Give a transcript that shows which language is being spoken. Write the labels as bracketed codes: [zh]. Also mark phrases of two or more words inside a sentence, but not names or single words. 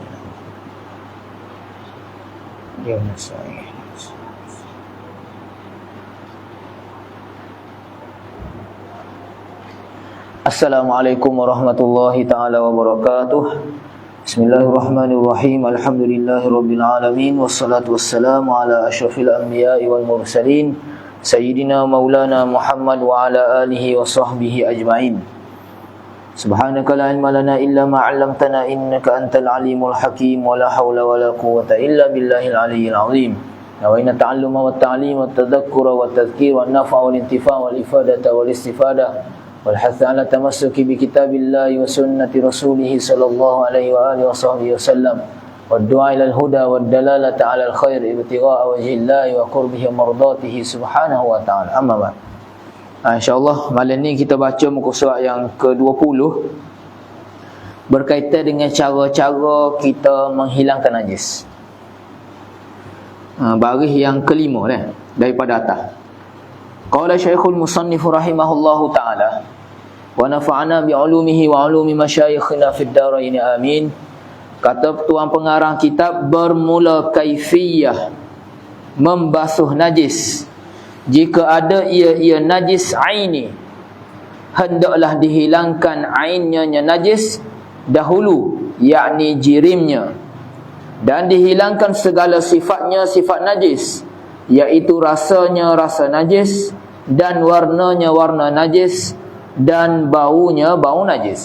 [ar] السلام عليكم ورحمة الله تعالى وبركاته. بسم الله الرحمن الرحيم. الحمد لله رب العالمين. والصلاة والسلام على أشرف الأنبياء والمرسلين سيدنا مولانا محمد وعلى آله وصحبه أجمعين. سبحانك لا علم لنا إلا ما علمتنا إنك أنت العليم الحكيم ولا حول ولا قوة إلا بالله العلي العظيم. نوينا التعلم والتعليم والتذكر والتذكير والنفع والانتفاع والإفادة والاستفادة والحث على التمسك بكتاب الله وسنة رسوله صلى الله عليه وعلى آله وصحبه وسلم والدعاء إلى الهدى والدلالة على الخير ابتغاء وجه الله وقربه مرضاته سبحانه وتعالى. أما بعد. [ms] InsyaAllah malam ni kita baca muka surat yang ke-20 berkaitan dengan cara-cara kita menghilangkan najis. Baris yang kelima daripada atas. [ar] قال شيخ المصنف رحمه الله تعالى ونفعنا بعلومه وعلوم مشايخنا في الدارين آمين. [ms] Kata tuan pengarang kitab, bermula kaifiyah membasuh najis. Jika ada ia najis aini, hendaklah dihilangkan ainnya najis dahulu, yakni jirimnya, dan dihilangkan segala sifatnya sifat najis, iaitu rasanya rasa najis, dan warnanya warna najis, dan baunya bau najis.